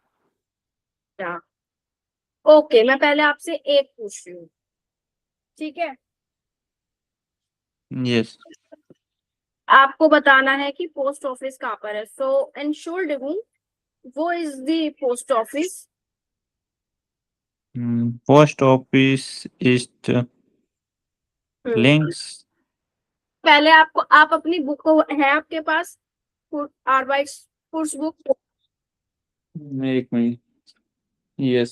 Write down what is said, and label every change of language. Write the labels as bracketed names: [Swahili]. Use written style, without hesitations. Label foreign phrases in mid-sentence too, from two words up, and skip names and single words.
[Hindi] ओके, मैं पहले आपसे एक पूछ रही हूँ, ठीक है? [English] Yes. [Hindi] आपको बताना है कि पोस्ट ऑफिस कहाँ पर है। [German] सो Entschuldigung, wo ist die Post Office. Post office ist links. [Hindi] पहले आपको, आप अपनी बुक है आपके पास, आर्बाइट्स कोर्स बुक, एक मिनट। Yes.